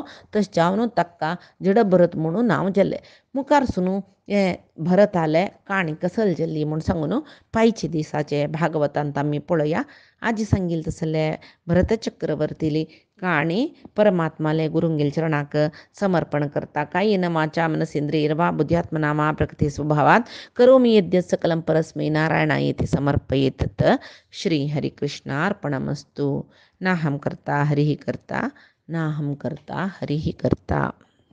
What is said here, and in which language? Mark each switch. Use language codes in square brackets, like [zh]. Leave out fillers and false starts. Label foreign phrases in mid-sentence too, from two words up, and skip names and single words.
[kok] तशें जावन ताका जड भरत म्हणून नांव जाल्लें. मुखार सुनू हें भरताले काणी कसल जाल्ली म्हूण सांगून पायचे दिसाचे भागवतांत आमी पळया. आजी सांगिल्लें तसले भरत चक्रवर्तीली काणी परमात्माले गुरुंगेल चरणाक समर्पण करता. [sa] कायेन वाचा मनसेंद्रियैर्वा बुद्ध्यात्मना वा प्रकृती स्वभावात् करोमि यद्यत् सकलं परस्मै नारायणायेति समर्पयेत्. श्री हरिकृष्णार्पणमस्तु. नाहं कर्ता हरिः कर्ता, नाहं कर्ता हरिः कर्ता.